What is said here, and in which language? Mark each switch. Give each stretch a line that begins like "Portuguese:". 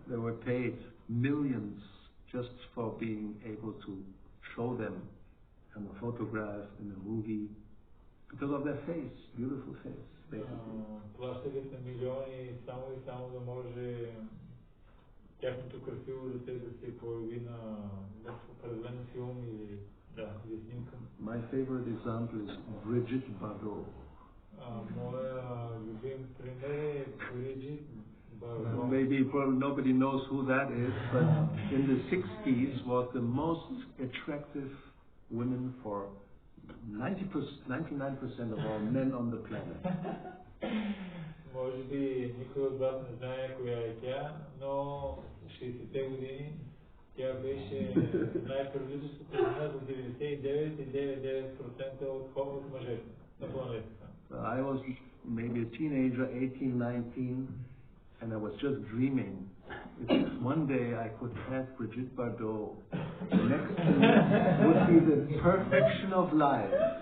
English: They were paid millions just for being able to show them in a photograph, in a movie, because of their face, beautiful face.
Bulgarian: Плащали са милиони само да може тяхното красиво дете да се появи на определен филм или снимка.
English: My favorite example is Brigitte Bardot.
Bulgarian: Моя любим пример е Brigitte Bardot.
English: Maybe nobody knows who that is, but in the 60s was the most attractive woman for 99% of all men on the planet.
Bulgarian: Може би никой от вас не знае коя е тя, но в 60-те години тя беше най-привличащата жена за 99,99% от мъжете на планетата.
English: I was maybe a teenager, 18, 19, and I was just dreaming. If one day I could have Brigitte Bardot next to me, would be the perfection of life.